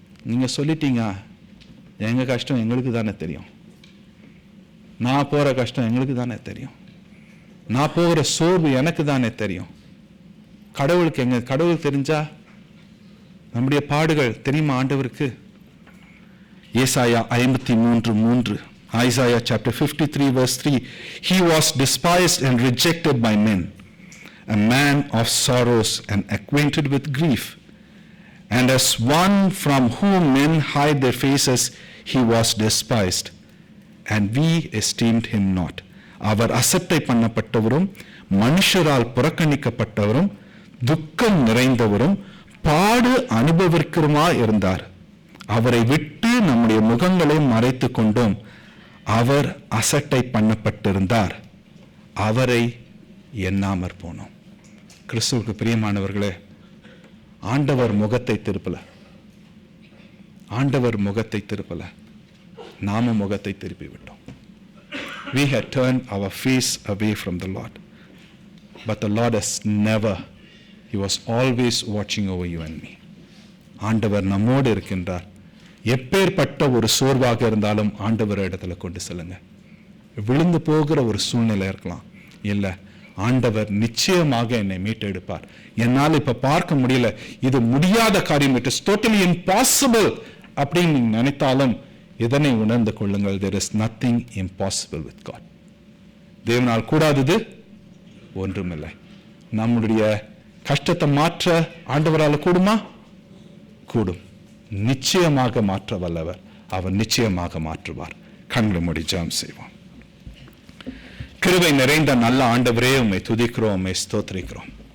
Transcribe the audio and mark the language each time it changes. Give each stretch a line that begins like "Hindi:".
Tamil: நீங்க சொல்லிட்டீங்க, எங்க கஷ்டம் எங்களுக்கு தானே தெரியும், நான் போற கஷ்டம் எங்களுக்கு தானே தெரியும், நான் போகிற சோர்வு எனக்கு தானே தெரியும். கடவுள் தெரிஞ்சா நம்முடைய பாடுகள் தெரியுமா ஆண்டவருக்கு?
English: ஏசாயா 53:3, Isaiah chapter 53 verse 3, he was despised and rejected by men, a man of sorrows and acquainted with grief, and as one from whom men hide their faces, he was despised and we esteemed him not.
Tamil: அவர் அசட்டை பண்ணப்பட்டவரும் மனுஷரால் புறக்கணிக்கப்பட்டவரும் துக்கம் நிறைந்தவரும் பாடு அனுபவிக்கிறமா இருந்தார். அவரை விட்டு நம்முடைய முகங்களை மறைத்து கொண்டோம். அவர் அசட்டை பண்ணப்பட்டிருந்தார், அவரை எண்ணாமற் போனோம். கிறிஸ்துவுக்கு பிரியமானவர்களே, ஆண்டவர் முகத்தை திருப்பல, ஆண்டவர் முகத்தை திருப்பல, நாம முகத்தை திருப்பி விட்டோம்.
English: We had turned our face away from the Lord, but the Lord has never, he was always watching over you and me.
Tamil: ஆண்டவர் நம்மோடு இருக்கின்றார். எப்பேற்பட்ட ஒரு சோர்வாக இருந்தாலும் ஆண்டவர் இடத்துல கொண்டு செல்லுங்க. விழுந்து போகிற ஒரு சூழ்நிலை இருக்கலாம், இல்ல ஆண்டவர் நிச்சயமாக என்னை மீட்டெடுப்பார். என்னால் இப்ப பார்க்க முடியல, இது முடியாத காரியம்,
English: it is totally impossible
Tamil: அப்படின்னு நீங்க நினைத்தாலும் இதனை உணர்ந்து கொள்ளுங்கள்.
English: there is nothing impossible with God.
Tamil: தேவனால் கூடாதது ஒன்றுமில்லை. நம்முடைய கஷ்டத்தை மாற்ற ஆண்டவரால் கூடுமா? கூடும். நிச்சயமாக மாற்ற வல்லவர், அவர் நிச்சயமாக மாற்றுவார். கண்களை மூடி ஜெபம் செய்வோம். கிருபை நிறைந்த நல்ல ஆண்டவரே, உம்மை துதிக்கிறோம், உம்மை ஸ்தோத்திரிக்கிறோம்.